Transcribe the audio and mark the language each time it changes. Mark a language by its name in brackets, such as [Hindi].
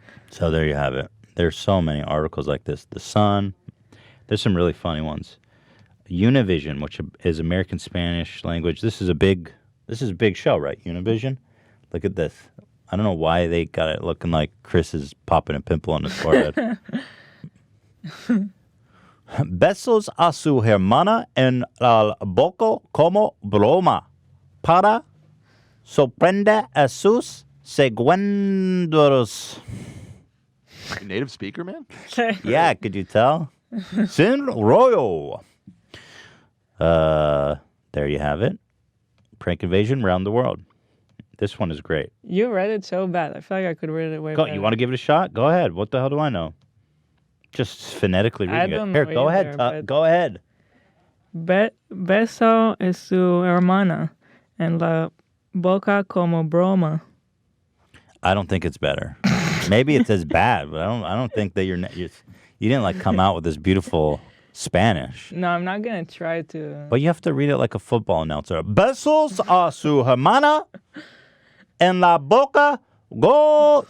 [English] So there you have it. There's so many articles like this. The Sun. There's some really funny ones. Univision, which is American Spanish language. This is a big show, right? Univision. Look at this. I don't know why they got it looking like Chris is popping a pimple on his forehead. [Spanish] Besos a su hermana en la boca como broma para sorprender a sus seguidores. [English] You native speaker, man? Yeah, could you tell? Sin Royo. There you have it. Prank invasion around the world. This one is great. You read it so bad. I feel like I could read it way better. You want to give it a shot? Go ahead. What the hell do I know? Just phonetically reading don't it. Here, know go either, ahead. but- Go ahead. [Spanish] Beso es su hermana en la boca como broma. [English] I don't think it's better. Maybe it's as bad, but I don't think that you didn't like come out with this beautiful Spanish. No, I'm not gonna try to. But you have to read it like a football announcer. [Spanish] Besos a su hermana en la boca go.